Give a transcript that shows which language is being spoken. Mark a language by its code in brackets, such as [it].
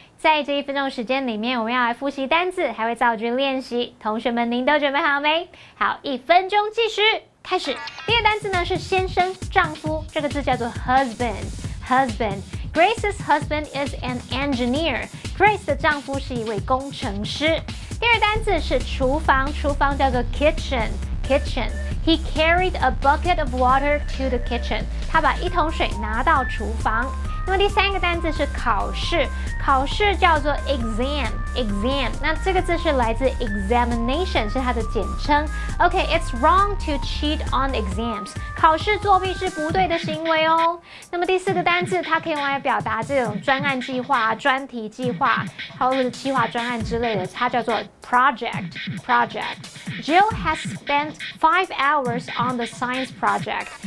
[zh] 在这1分钟时间里面，我们要来复习单字，还会造句练习。同学们，您都准备好没？好，1分钟计时，开始。第一个单字呢是先生、丈夫，这个字叫做 husband。 Grace's husband is an engineer. Grace 的丈夫是一位工程师。第二单字是厨房，厨房叫做 kitchen。 He carried a bucket of water to the kitchen. 他把1桶水拿到厨房。那么第三个单字是考试，考试叫做 exam。那这个字是来自 examination， 是它的简称。 [en] Okay, it's wrong to cheat on exams. [zh] 考试作弊是不对的行为哦。那么第四个单字，它可以用来表达这种专案计划、专题计划，或者是企划专案之类的，它叫做 project。 Jill has spent 5 hours on the science project.